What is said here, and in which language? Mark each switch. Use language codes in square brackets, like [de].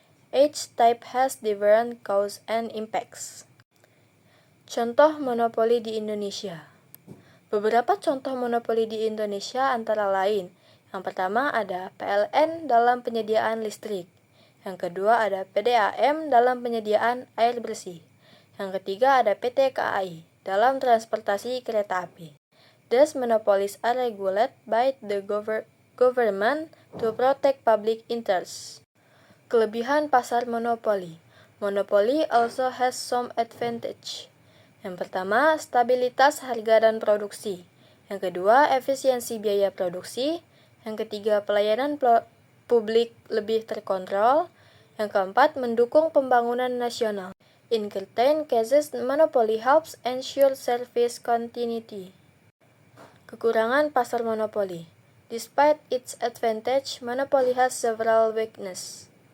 [en] Each type has different cause and impacts. [id] Contoh monopoli di Indonesia. Beberapa contoh monopoli di Indonesia antara lain, yang pertama ada PLN dalam penyediaan listrik, yang kedua ada PDAM dalam penyediaan air bersih, yang ketiga ada PT KAI dalam transportasi kereta api. [en] These monopolies are regulated by the government to protect public interests. [id] Kelebihan pasar monopoli. [en] Monopoly also has some advantage. [id] Yang pertama, stabilitas harga dan produksi. Yang kedua, efisiensi biaya produksi. Yang ketiga, pelayanan publik lebih terkontrol. Yang keempat, mendukung pembangunan nasional. [en] In certain cases, monopoly helps ensure service continuity. [id] Kekurangan pasar monopoli. [en] Despite its advantage, monopoly has several weaknesses.